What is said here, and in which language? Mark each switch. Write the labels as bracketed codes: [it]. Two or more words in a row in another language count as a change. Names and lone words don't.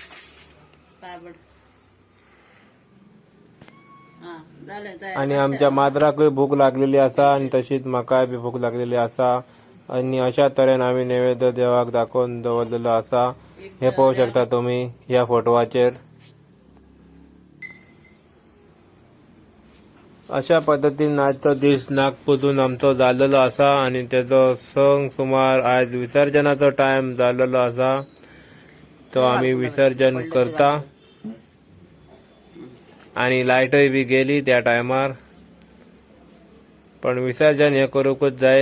[kok] आणि आमच्या माद्राकय भूक लागलेली असा आणि तशीच म्हाका बी भूक लागलेली असा आणि अशा तऱ्हेन आम्ही नैवेद्य देवाक दाखवून दवरलेलो असा. हे पाहू शकता तुम्ही या फोटोवाचेर. अशा पद्धतीने आजचा दिस नागपूतून आमचो झालेलो असा आणि त्याचो संग सुमार आज विसर्जनाचो टाइम झालेलो असा. तो आम्ही विसर्जन करता आणि लाईटही बी गेली त्या टायमार. पण विसर्जन हे करूकच जाय.